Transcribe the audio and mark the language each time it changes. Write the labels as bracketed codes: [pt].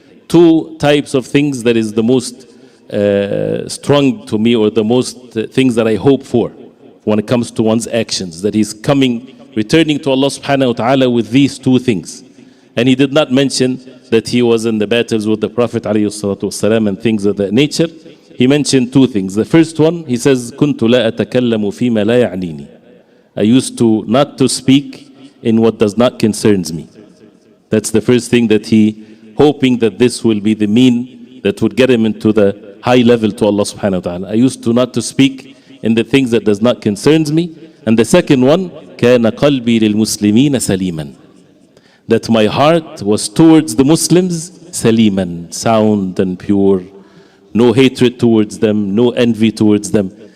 [en] Two types of things that is the most strong to me, or the most things that I hope for when it comes to one's actions, that he's returning to Allah subhanahu wa ta'ala with these two things. And he did not mention that he was in the battles with the Prophet alayhi salatu wasalam and things of that nature. He mentioned two things. The first one, he says, [ar] كنت لا أتكلم فيما لا يعنيني. [en] I used to not to speak in what does not concerns me. That's the first thing that he, hoping that this will be the mean that would get him into the high level to Allah subhanahu wa ta'ala. I used to not to speak in the things that does not concerns me. And the second one, [ar] كان قلبي للمسلمين سليما, [en] that my heart was towards the Muslims saliman, sound and pure, no hatred towards them, no envy towards them.